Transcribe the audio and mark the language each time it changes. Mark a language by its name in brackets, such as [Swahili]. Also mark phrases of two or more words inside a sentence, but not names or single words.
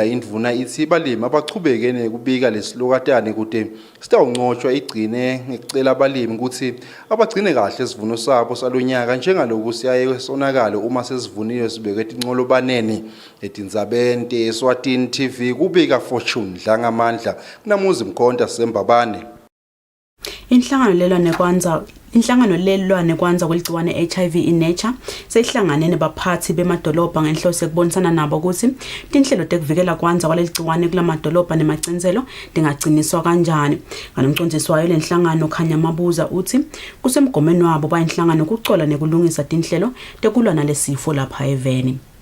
[Swati] Indvuna ithi balimi abachubeke nekubika lesilokatane kude sitawuncotshwa igcine ngekucela abalimi ukuthi abagcine kahle isivuno sabo salonyaka njengaloku siyaye sonakalo uma sesivuniwe sibekwe etinqolobaneni. Etindzabeni Eswatini TV kubika Fortune Dlangamandla kunamuzi Mkhonta Sembabane. Inhlangano lelwane kwanza kweligciwane HIV in nature seyihlangane nebaphathi bemadolobha ngenhloso ekubonisana nabo ukuthi tinhlelo tekuvikela kwanza kwaleligciwane kulamadolobha nemaciniselo dingagciniswa kanjani. Nganomcondzisi wayo lenhlangano Khanya Mabuza uthi kusemgomeni wabo bayinhlangano kucola nekulungisa tinhlelo tekulwa nalesifo lapha eveni.